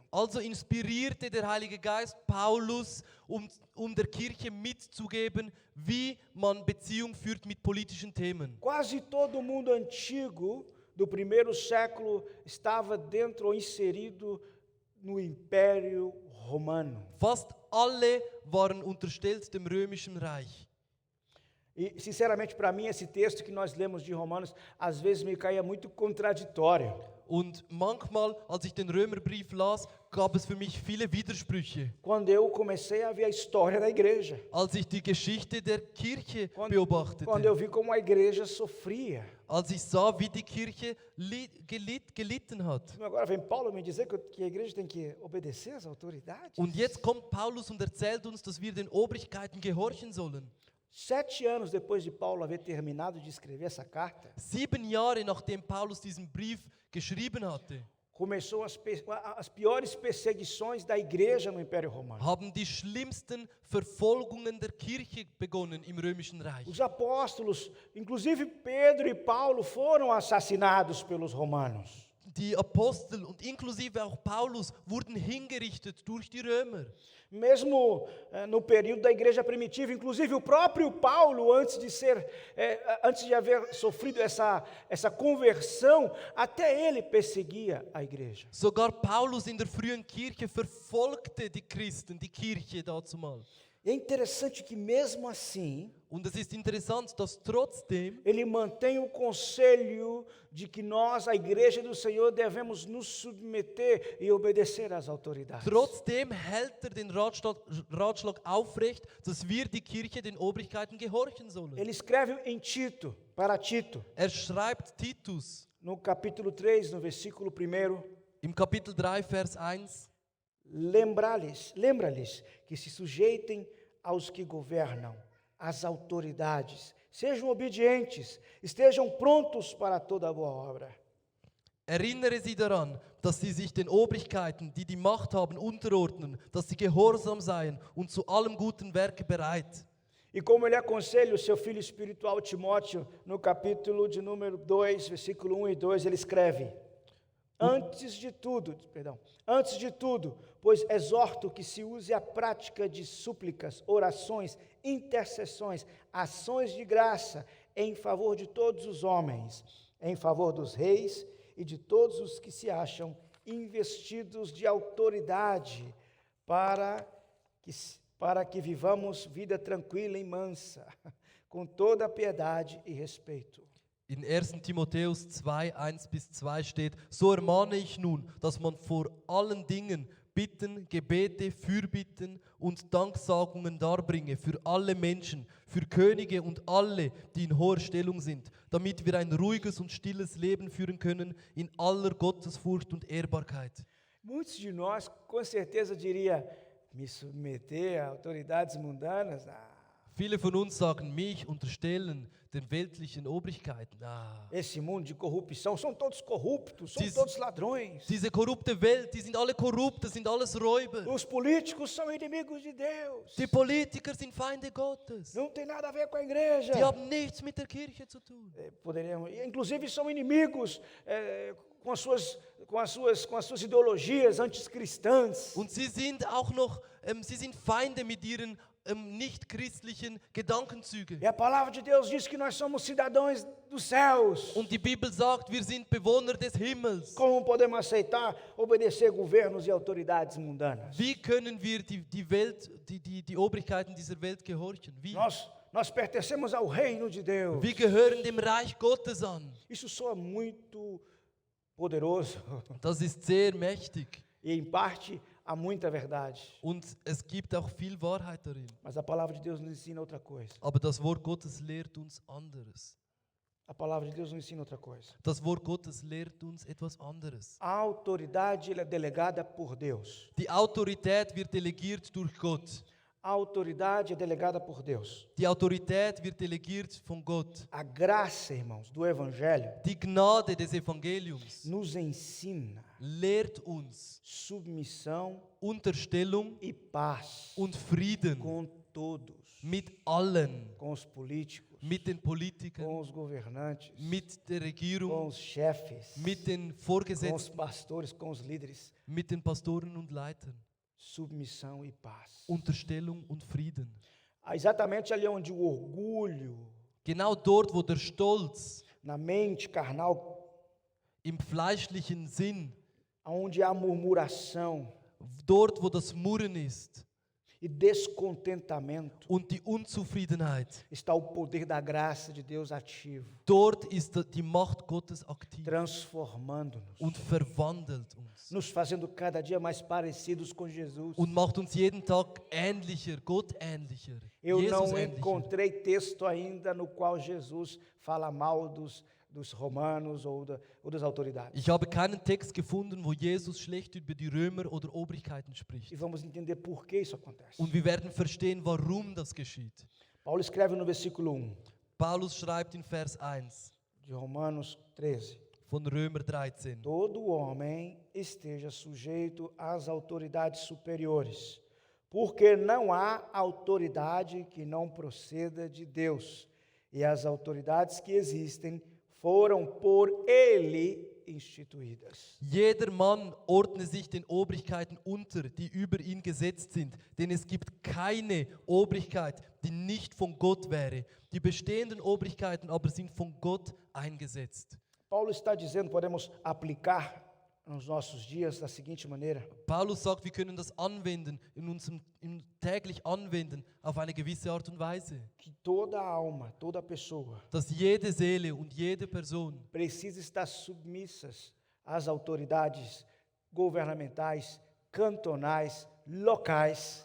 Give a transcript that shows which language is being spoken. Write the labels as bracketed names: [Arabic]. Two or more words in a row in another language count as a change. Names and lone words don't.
[German] Also inspirierte der Heilige Geist Paulus, der Kirche mitzugeben, wie man Beziehung führt mit politischen Themen. [Portuguese] Quase todo mundo antigo do primeiro século estava dentro ou inserido no Império Romano. [German] Fast alle waren unterstellt dem römischen Reich. [Portuguese] E, sinceramente, para mim, esse texto que nós lemos de Romanos, às vezes me caía muito contraditório. [German] Und manchmal, als ich den Römerbrief las, gab es für mich viele Widersprüche, [Portuguese] quando eu comecei a ver a história da igreja. [German] als ich die Geschichte der Kirche [Portuguese] Quando eu [German] beobachtete. [Portuguese] vi como a igreja sofria. [German] Als ich sah, wie die Kirche gelitten hat. [Portuguese] Agora vem Paulo me dizer que a igreja tem que obedecer às autoridades. [German] Und jetzt kommt Paulus und erzählt uns, dass wir den Obrigkeiten gehorchen sollen. [Portuguese] 7 anos depois de Paulo haver terminado de escrever essa carta, [German] 7 Jahre nachdem Paulus diesen Brief geschrieben hatte, [Portuguese] começou as piores perseguições da igreja no Império Romano. [German] haben die schlimmsten Verfolgungen der Kirche begonnen im Römischen Reich. [Portuguese] Os apóstolos, inclusive Pedro e Paulo, foram assassinados pelos romanos. [German] Die Apostel und inklusive auch Paulus wurden hingerichtet durch die Römer. [Portuguese] Mesmo no período da igreja primitiva, inclusive o próprio Paulo, antes de haver sofrido essa conversão, até ele perseguia a igreja. [German] Sogar Paulus in der frühen Kirche verfolgte die Christen, die Kirche dazumal. [Portuguese] E é interessante que mesmo assim, [German] Und es ist interessant, dass trotzdem [Portuguese] ele mantém o conselho de que nós, a igreja do Senhor, devemos nos submeter e obedecer às autoridades. [German] Trotzdem hält den Ratschlag aufrecht, dass wir die Kirche den Obrigkeiten gehorchen sollen. [Portuguese] Ele escreve em Tito, para Tito, [German] Schreibt Titus [Portuguese] no capítulo 3, no versículo 1, [German] im Kapitel 3, Vers 1, [Portuguese] lembra-lhes que se sujeitem aos que governam, às autoridades, sejam obedientes, estejam prontos para toda boa obra. [German] erinnere sie daran, dass sie sich den Obrigkeiten, die die Macht haben, unterordnen, dass sie gehorsam seien und zu allem guten Werke bereit. [Portuguese] E como ele aconselha o seu filho espiritual Timóteo, no capítulo de número 2, versículo 1 e 2, ele escreve: Antes de tudo, pois exorto que se use a prática de súplicas, orações, intercessões, ações de graça em favor de todos os homens, em favor dos reis e de todos os que se acham investidos de autoridade, para que vivamos vida tranquila e mansa, com toda a piedade e respeito. [German] In 1. Timotheus 2, 1-2 steht: So ermahne ich nun, dass man vor allen Dingen Bitten, Gebete, Fürbitten und Danksagungen darbringe für alle Menschen, für Könige und alle, die in hoher Stellung sind, damit wir ein ruhiges und stilles Leben führen können in aller Gottesfurcht und Ehrbarkeit. [Portuguese] Muitos de nós, com certeza, diria, me submeter a autoridades mundanas? [German] Viele von uns sagen, mich unterstellen den weltlichen Obrigkeiten. [Portuguese] Esse mundo de corrupção, são todos corruptos, são todos ladrões. [German] Diese korrupte Welt, die sind alle korrupt, das sind alles Räuber. [Portuguese] Os políticos são inimigos de Deus. [German] Die Politiker sind Feinde Gottes. [Portuguese] Não tem nada a ver com a igreja. [German] Die haben nichts mit der Kirche zu tun. [Portuguese] Inclusive são inimigos com as suas ideologias anticristãs. [German] Und sie sind auch noch, sie sind Feinde mit ihren nicht-christlichen Gedankenzügen. [Portuguese] E a palavra de Deus diz que nós somos cidadãos dos céus. [German] Und die Bibel sagt, wir sind Bewohner des Himmels. [Portuguese] Como podemos aceitar obedecer governos e autoridades mundanas? [German] Wie können wir die Obrigkeiten dieser Welt gehorchen? Wie? [Portuguese] Nós pertencemos ao reino de Deus. [German] Wir gehören dem Reich Gottes an. [Portuguese] Isso soa muito poderoso. [German] Das ist sehr mächtig. [Portuguese] E em parte há muita verdade. [German] Und es gibt auch viel Wahrheit darin. [Portuguese] Mas a palavra de Deus nos ensina outra coisa. [German] Aber das Wort Gottes lehrt uns anderes. [Portuguese] A palavra de Deus nos ensina outra coisa. [German] Das Wort Gottes lehrt uns etwas anderes. [Portuguese] A autoridade é delegada por Deus. [German] Die Autorität wird delegiert durch Gott. [Portuguese] A autoridade é delegada por Deus. [German] Die Autorität wird delegiert von Gott. [Portuguese] A graça, irmãos, do Evangelho [German] Die Gnade des Evangeliums [Portuguese] nos ensina [German] lehrt uns [Portuguese] submissão [German] Unterstellung [Portuguese] e paz [German] und Frieden [Portuguese] com todos, [German] mit allen, [Portuguese] com os políticos, [German] mit den Politikern, [Portuguese] com os governantes, [German] mit der [Portuguese] com [German] Regierung, [Portuguese] os chefes, [German] mit den [Portuguese] com os [German] Vorgesetzten, [Portuguese] pastores, com os líderes. [German] mit den Pastoren und Leitern. [Portuguese] Submissão e paz. [German] Unterstellung und Frieden. [Portuguese] Exatamente ali onde o orgulho [German] Genau dort, wo der Stolz [Portuguese] na mente carnal, [German] im fleischlichen Sinn, [Portuguese] onde há murmuração [German] dort, wo das Murren ist, [Portuguese] e descontentamento, [German] und die Unzufriedenheit. [Portuguese] está o poder da graça de Deus ativo, [German] Dort ist die Macht Gottes aktiv [Portuguese] transformando-nos, [German] und verwandelt uns [Portuguese] nos fazendo cada dia mais parecidos com Jesus. [German] und macht uns jeden Tag ähnlicher, Gott ähnlicher, [Portuguese] Eu [German] Jesus [Portuguese] não [German] ähnlicher. [Portuguese] encontrei texto ainda no qual Jesus fala mal dos romanos ou das autoridades. [German] Ich habe keinen Text gefunden, wo Jesus schlecht über die Römer oder Obrigkeiten spricht. [Portuguese] E vamos entender por que isso acontece. [German] Und wir werden verstehen, warum das geschieht. [Portuguese] Paulo escreve no versículo 1 [German] Paulus schreibt in Vers 1 [Portuguese] de Romanos 13: [German] von Römer 13. [Portuguese] Todo homem esteja sujeito às autoridades superiores, porque não há autoridade que não proceda de Deus, e as autoridades que existem foram por ele instituídas. [German] Jeder Mann ordne sich den Obrigkeiten unter, die über ihn gesetzt sind, denn es gibt keine Obrigkeit, die nicht von Gott wäre. Die bestehenden Obrigkeiten aber sind von Gott eingesetzt. [Portuguese] Paulo está dizendo, podemos aplicar nos nossos dias da seguinte maneira: [German] Paulus sagt, wir können das anwenden, täglich anwenden, auf eine gewisse Art und Weise. [Portuguese] que toda alma, toda pessoa [German] Dass jede Seele und jede Person [Portuguese] precisa estar submissas às autoridades governamentais, cantonais, locais,